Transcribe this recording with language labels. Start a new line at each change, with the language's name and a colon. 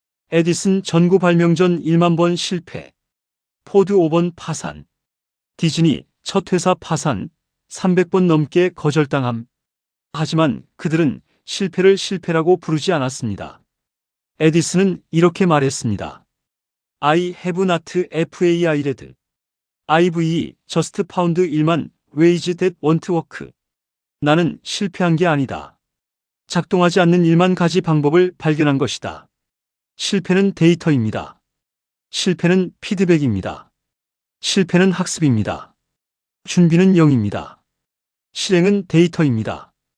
Korean: 에디슨 전구 발명 전 1만 번 실패, 포드 5번 파산, 디즈니 첫 회사 파산, 300번 넘게 거절당함. 하지만 그들은 실패를 실패라고 부르지 않았습니다. 에디슨은 이렇게 말했습니다.
English: I have not failed. I've just found 1만 ways that won't work.
Korean: 나는 실패한 게 아니다. 작동하지 않는 1만 가지 방법을 발견한 것이다. 실패는 데이터입니다. 실패는 피드백입니다. 실패는 학습입니다. 준비는 0입니다. 실행은 데이터입니다.